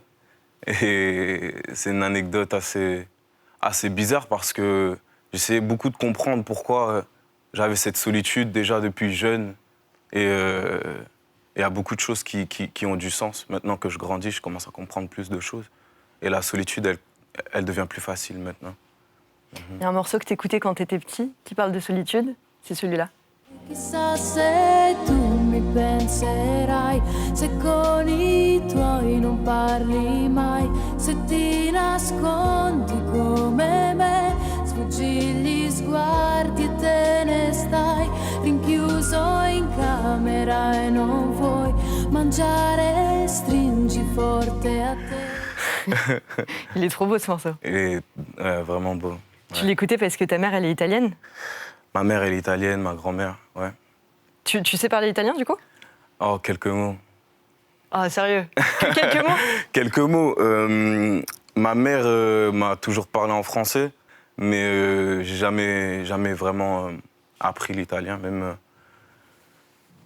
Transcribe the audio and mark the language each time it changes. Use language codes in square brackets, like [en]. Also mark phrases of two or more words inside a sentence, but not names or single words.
[fr] Et c'est une anecdote assez bizarre parce que j'essayais beaucoup de comprendre pourquoi j'avais cette solitude déjà depuis jeune. Et il y a beaucoup de choses qui ont du sens. Maintenant que je grandis, je commence à comprendre plus de choses. Et la solitude, elle devient plus facile maintenant. Il y a un morceau que t'écoutais quand t'étais petit qui parle de solitude, c'est celui-là. [it] Chissà se tu mi penserai, se con I tuoi non parli mai, se ti nascondi come me, sfuggi gli sguardi e te ne stai, rinchiuso in camera e non vuoi mangiare, stringi forte a te. [fr] Il est trop beau ce morceau. Il est vraiment beau. Tu l'écoutais parce que ta mère, elle est italienne? Ma mère, elle est italienne, ma grand-mère, ouais. Tu sais parler italien, du coup? Oh, quelques mots. Ah, sérieux? Que quelques mots? Quelques mots. Ma mère m'a toujours parlé en français, mais j'ai jamais vraiment appris l'italien.